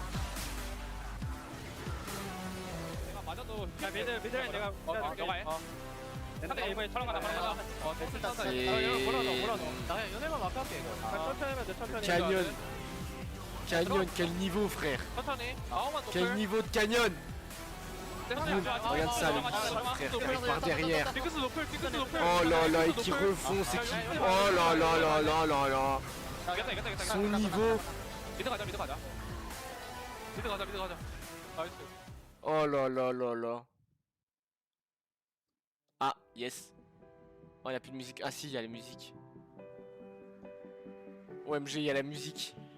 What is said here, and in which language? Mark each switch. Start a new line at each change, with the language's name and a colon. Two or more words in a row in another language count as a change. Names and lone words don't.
French: Canyon. Canyon, quel niveau frère. Quel niveau de Canyon. Regarde ça, le frère par derrière. Oh là là, et qui refonce et qui... Oh là là là là là là. Son niveau. Oh là là là là. Ah, yes. Oh, il n'y a plus de musique. Ah si, il y a la musique. OMG, il y a la musique.